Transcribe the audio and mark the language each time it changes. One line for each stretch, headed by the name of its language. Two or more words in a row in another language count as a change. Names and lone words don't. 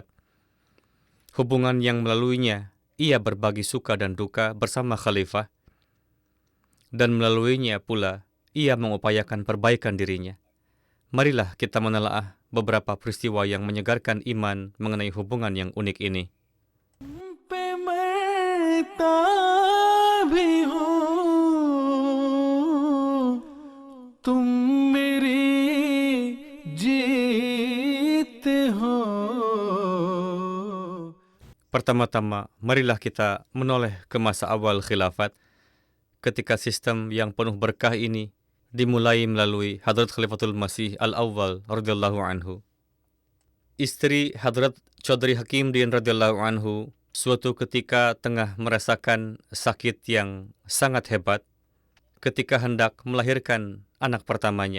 Indonesian: Hubungan yang melaluinya ia berbagi suka dan duka bersama khalifah, dan melaluinya pula ia mengupayakan perbaikan dirinya. Marilah kita menelaah beberapa peristiwa yang menyegarkan iman mengenai hubungan yang unik ini.
Hindi: पे मरता भी हूँ, तुम मेरी जीत हो।
Indonesian: Pertama-tama, marilah kita menoleh ke masa awal khilafat, ketika sistem yang penuh berkah ini dimulai melalui Hadrat Khalifatul Masih Al-Awwal
Arabic: رضي الله عنه.
Indonesian: Istri Hadrat Chaudhry Hakimdin
Arabic: رضي الله عنه
Indonesian: suatu ketika tengah merasakan sakit yang sangat hebat ketika hendak melahirkan anak pertamanya.